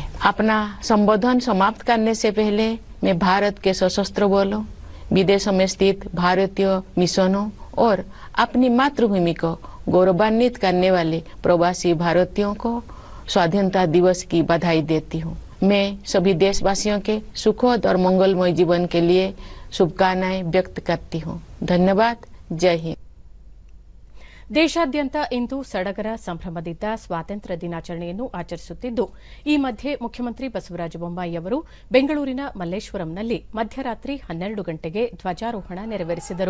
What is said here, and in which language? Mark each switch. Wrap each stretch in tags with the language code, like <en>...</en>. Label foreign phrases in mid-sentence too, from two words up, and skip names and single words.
<hi>अपना संबोधन समाप्त करने से पहले मैं भारत के सशस्त्र बलों, विदेशों में स्थित भारतीय मिशनों और अपनी मातृभूमि को गौरवान्वित करने वाले प्रवासी भारतीयों को स्वाधीनता दिवस की बधाई देती हूँ. मैं सभी देशवासियों के सुखद और मंगलमय जीवन के लिए शुभकामनाएं व्यक्त करती हूँ. धन्यवाद. जय हिंद.</hi> <kn>ದೇಶಾದ್ಯಂತ ಇಂದು ಸಡಗರ ಸಂಭ್ರಮದಿಂದ ಸ್ವಾತಂತ್ರ್ಯ ದಿನಾಚರಣೆಯನ್ನು ಆಚರಿಸುತ್ತಿದ್ದು, ಈ ಮಧ್ಯೆ ಮುಖ್ಯಮಂತ್ರಿ ಬಸವರಾಜ ಬೊಮ್ಮಾಯಿ ಅವರು ಬೆಂಗಳೂರಿನ ಮಲ್ಲೇಶ್ವರಂನಲ್ಲಿ ಮಧ್ಯರಾತ್ರಿ 12 ಗಂಟೆಗೆ ಧ್ವಜಾರೋಹಣ ನೆರವೇರಿಸಿದರು.</kn>